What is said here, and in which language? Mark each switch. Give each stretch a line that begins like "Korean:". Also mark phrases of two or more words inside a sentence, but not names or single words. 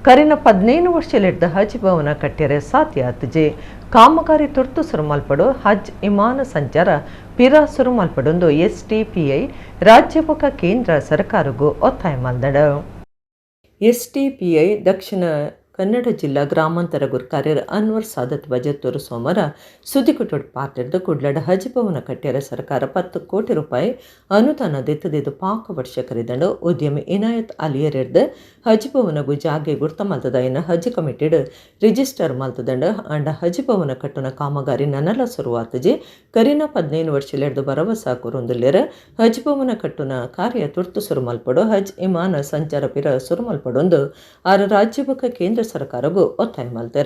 Tulu: ಕರಿನ 15 ವರ್ಷಲಿಡ್ದ ಹಜ್ ಭವನ ಕಟ್ಟೆರೆ ಸಾಧ್ಯಾತಜೆ ಕಾಮಗಾರಿ ತುರ್ತು ಸುರುಮಲ್ಪಡು ಹಜ್ ವಿಮಾನ ಸಂಚಾರ ಪಿರಾ ಸುರುಮಲ್ಪಡೊಂದು STPI ರಾಜ್ಯಪಕ ಕೇಂದ್ರ ಸರ್ಕಾರಗೂ ಒತ್ತಾಯ ಮಲ್ದಡ. STPI ದಕ್ಷಿಣ ಕನ್ನಡ ಜಿಲ್ಲಾ ಗ್ರಾಮಾಂತರ ಗುರ್ಕಾರ್ಯರ ಅನ್ವರ್ ಸಾದತ್ ಬಜೆತ್ತೂರು ಸೋಮವಾರ ಸುದ್ದಿಗುಟ್ಟೋಡು ಪಾತಿರ್ದು ಕುಡ್ಲಡ ಹಜ್ ಭವನ ಕಟ್ಟ್ಯಾರ ಸರ್ಕಾರ 10 ಕೋಟಿ ರೂಪಾಯಿ ಅನುದಾನ ದೆತ್ತದಿದ್ದು ಪಾಕ ವರ್ಷ ಕರೆದಂಡು ಉದ್ಯಮಿ ಇನಾಯತ್ ಅಲಿಯರೆರ್ದು ಹಜ್ ಭವನಗೂ ಜಾಗೆ ಗುರ್ತ ಮಲ್ತದ ಇನ್ನು ಹಜ್ ಕಮಿಟಿಡ್ ರಿಜಿಸ್ಟರ್ ಮಲ್ತದಂಡ ಅಂಡ ಹಜ್ ಭವನ ಕಟ್ಟುನ ಕಾಮಗಾರಿ ನನಲ ಶುರುವಾತಜಿ ಕರಿನ 15 ವರ್ಷಲೆರ್ದು ಭರವಸ ಕುರುಂದುಲ್ಲೆರ ಹಜ್ ಭವನ ಕಟ್ಟುನ ಕಾರ್ಯ ತುರ್ತು ಸುರುಮಲ್ಪಡು ಹಜ್ ವಿಮಾನ ಸಂಚಾರ ಪಿರ ಸುರುಮಲ್ಪಡೊಂದು ಆರು ರಾಜ್ಯಬಕ ಕೇಂದ್ರ ಸರ್ಕಾರಗೂ ಒತ್ತಾಯ ಮಲ್ತಾರ.